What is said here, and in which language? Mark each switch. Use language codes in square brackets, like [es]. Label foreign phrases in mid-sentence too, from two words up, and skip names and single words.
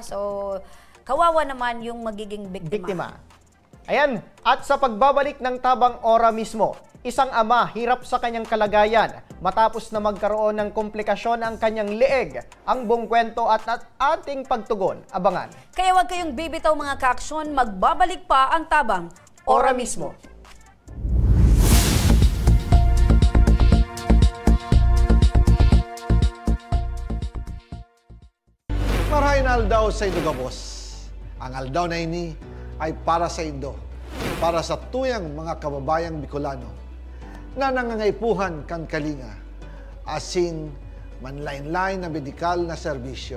[tl] So, kawawa naman yung magiging biktima. Ayan, at sa pagbabalik ng Tabang Ora mismo, isang ama hirap sa kanyang kalagayan matapos na magkaroon ng komplikasyon ang kanyang leeg. Ang buong kwento at ating pagtugon, abangan. Kaya huwag kayong bibitaw mga kaaksyon, magbabalik pa ang Tabang Ora mismo. [bik] Marahin aldaw sa Indo Gabos. Ang aldaw na ini ay para sa Indo, para sa tuyang mga kababayang Bicolano na nangangaipuhan kan kalinga, asin manlain-lain na medikal na serbisyo.